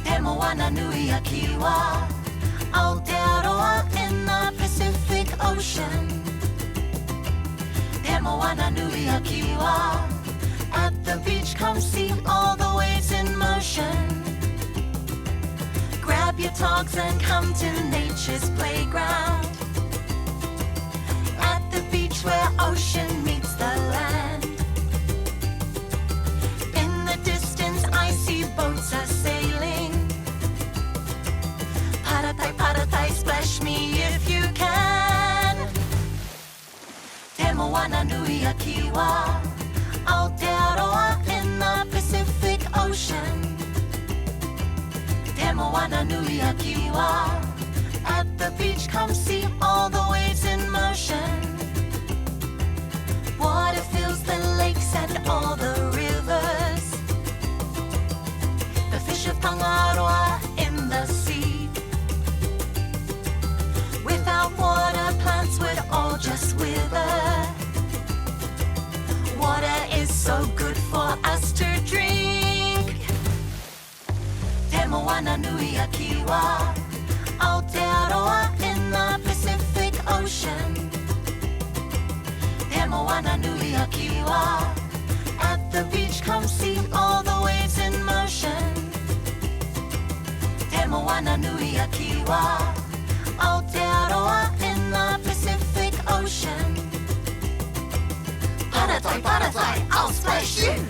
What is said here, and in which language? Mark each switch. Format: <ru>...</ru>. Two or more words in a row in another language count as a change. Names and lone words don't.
<en>Moana nui a Kiwa, Aotearoa in the Pacific Ocean. He Moana nui a Kiwa, at the beach come see all the waves in motion. Grab your togs and come to nature's playground. At the beach where ocean meets the land. In the distance I see boats are sailing.</en> <mi>Paratai, paratai,</mi> <en>splash me if you can. Te Moana nui a Kiwa, Aotearoa in the Pacific Ocean. Te Moana nui a Kiwa, at the beach come see all the waves in motion. Water fills the lakes and all the rivers. The fish of Tangaroa in the sea. Without water, plants would all just wither. Water is so good for us to drink. Te Moana nui a Kiwa, Aotearoa in the Pacific Ocean. Te Moana nui a Kiwa, at the beach come see all the waves in motion. Te Moana nui a Kiwa, Aotearoa in the Pacific Ocean.</en> <mi>Paratai, paratai,</mi> <en>I'll splash you.</en>